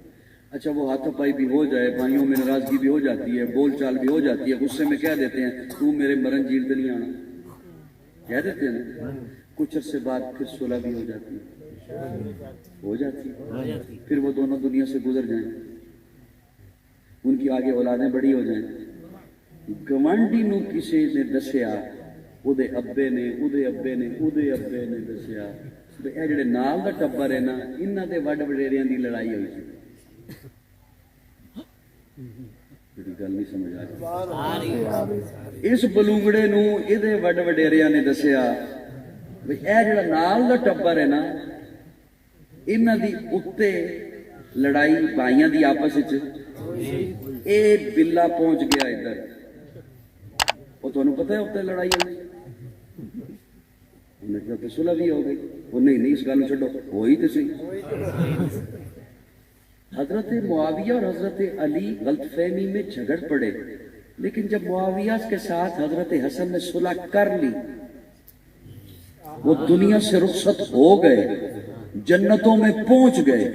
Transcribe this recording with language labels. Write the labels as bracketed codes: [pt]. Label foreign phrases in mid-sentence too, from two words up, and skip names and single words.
[ur] اچھا وہ ہاتھا پائی بھی ہو جائے، بھائیوں میں ناراضگی بھی ہو جاتی ہے، بول چال بھی ہو جاتی ہے، غصے میں کہہ دیتے ہیں تو میرے مرن جیل پہ نہیں آنا، کہہ دیتے ہیں نا. کچھ عرصے بعد پھر صلح بھی ہو جاتی ہے. پھر وہ دونوں دنیا سے گزر جائیں، ان کی آگے اولادیں بڑی ہو جائیں. [pa] گوانڈی نو کسی نے دسیا، اودے ابے نے دسیا اے جڑے نال دا ٹبر ہے نا، انہاں دے وڈ وڈیریاں دی لڑائی ہوئی سی. گل نہیں سمجھ آ رہی؟ اس بلونگڑے نو اے وڈ وڈیریاں نے دسیا بھئی اے جڑا نال دا ٹبر ہے نا، انہاں دی اتے لڑائی بھائیاں دی آپس وچ، اے بلا پہنچ گیا ادھر، وہ تانوں پتہ ہے اتنے لڑائی ہوئی، انہیں کہا کہ صلح بھی ہو گئی. وہ نہیں اس گل چھڈو، ہوئی تو صحیح. [ur] حضرت معاویہ اور حضرت علی غلط فہمی میں جھگڑ پڑے، لیکن جب معاویہ کے ساتھ حضرت حسن نے صلح کر لی، وہ دنیا سے رخصت ہو گئے، جنتوں میں پہنچ گئے.